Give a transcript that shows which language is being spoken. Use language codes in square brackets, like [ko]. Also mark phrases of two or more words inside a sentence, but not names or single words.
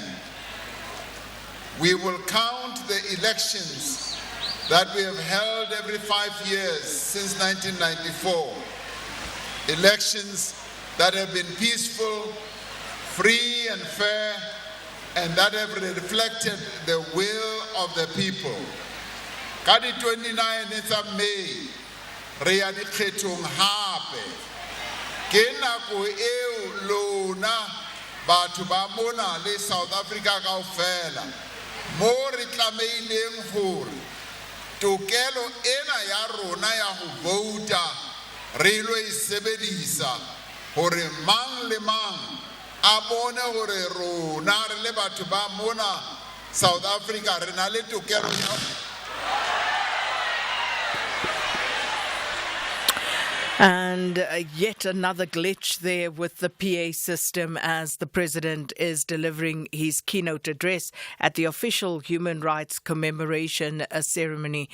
[en] We will count the elections that we have held every 5 years since 1994. Elections that have been peaceful, free and fair, and that have reflected the will of the people. [st] Ka di 29 tsa May, re ya dikgethong hape. Ke nako eo lona batho ba mona le South Africa kaofela mo re tlameileng hore tokelo ena ya rona ya ho vouta re lo e sebedisa hore mang le mang a bone hore rona re le batho ba mona South Africa re na le tokelo ya. [en] And yet another glitch there with the PA system as the president is delivering his keynote address at the official Human Rights Commemoration ceremony.